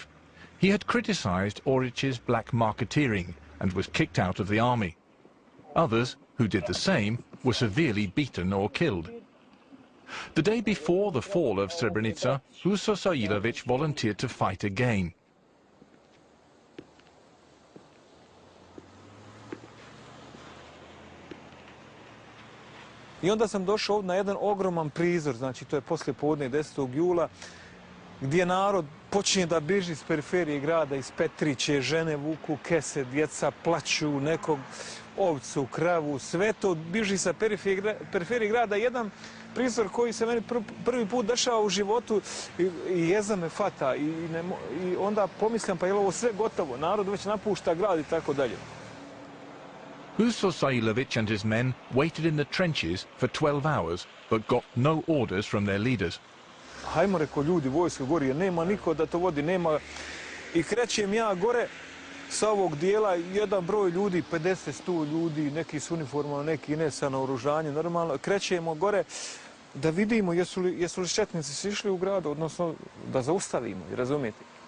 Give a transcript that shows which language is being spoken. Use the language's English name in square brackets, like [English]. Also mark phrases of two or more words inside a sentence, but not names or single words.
[English] He had criticized Orić's black marketeering and was kicked out of the army. Others, who did the same, were severely beaten or killed. The day before the fall of Srebrenica, Sajlović volunteered to fight again. [Bosnian] I onda sam došao ovdje na jedan ogroman prizor, znači to je poslije podne 10. jula, gdje narod počinje da bježi iz periferije grada, iz Petriće, žene vuku kese, djeca plaću, nekog ovcu, kravu, sve to bježi sa periferije grada. Jedan prizor koji se meni prvi put dešava u životu i jeza me fata i onda pomislim pa je li ovo sve gotovo, narod već napušta grad i tako dalje. [English] Sajlović and his men waited in the trenches for 12 hours, but got no orders from their leaders. [Bosnian] Hajmo, reko, ljudi, vojska gori, jer nema niko da to vodi, nema. I krećem ja gore sa ovog dijela, jedan broj ljudi, 50-100 ljudi, neki s uniformama, neki ne sa naoružanjem, normalno. Krećemo gore da vidimo jesu li četnici sišli u gradu, odnosno da zaustavimo, razumijete?